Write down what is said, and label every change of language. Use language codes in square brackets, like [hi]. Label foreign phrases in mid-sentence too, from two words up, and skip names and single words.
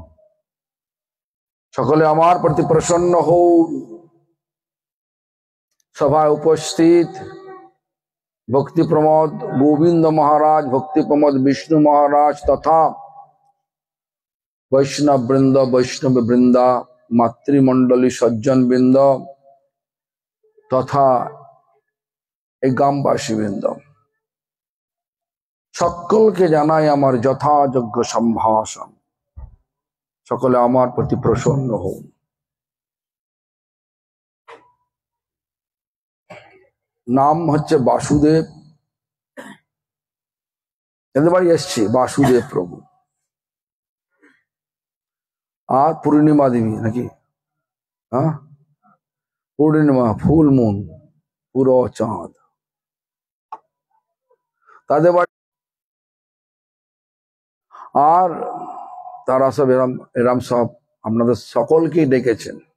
[bn] সকলে আমার প্রতি প্রসন্ন হো, সভায় উপস্থিত ভক্তি প্রমোদ গোবিন্দ মহারাজ, ভক্তি প্রমোদ বিষ্ণু মহারাজ তথা বৈষ্ণব বৃন্দা মাতৃমণ্ডলী সজ্জন বৃন্দ তথা গ্রামবাসী বৃন্দ, সকল কে জানাই আমার যথাযোগ্য সম্ভাষণ। সকলে আমার প্রতি প্রসন্ন হো। নাম হচ্ছে বাসুদেব, एদের বাড়ি এসছি বাসুদেব প্রভু আর পূর্ণিমা দেবী নাকি, হ্যাঁ পূর্ণিমা [en] full moon [bn] পুরো চাঁদ তাদের বাড়ি, আর তারা সব এরম সব আপনাদের সকলকেই ডেকেছেন।